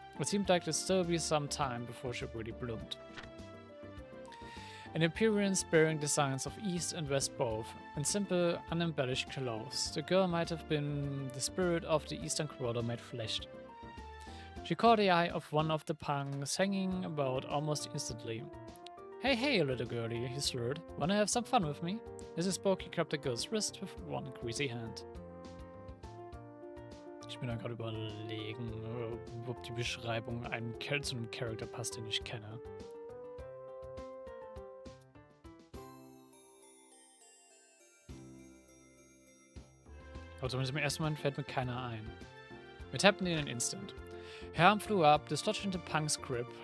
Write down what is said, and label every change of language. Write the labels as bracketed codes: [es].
[en] It seemed like there'd still be some time before she really bloomed. An appearance bearing the signs of East and West both, and simple, unembellished clothes, the girl might have been the spirit of the Eastern Quarter made fleshed. She caught the eye of one of the punks hanging about almost instantly. Hey, little girlie, he slurred. Wanna have some fun with me? As he spoke, he grabbed the girl's wrist with one greasy hand. [de] Ich bin da gerade überlegen, ob die Beschreibung zu einem Charakter passt, den ich kenne. Aber zumindest im ersten Moment fällt mir keiner ein. [en] It happened in an instant. Her arm flew up, dislodged into Punk's grip.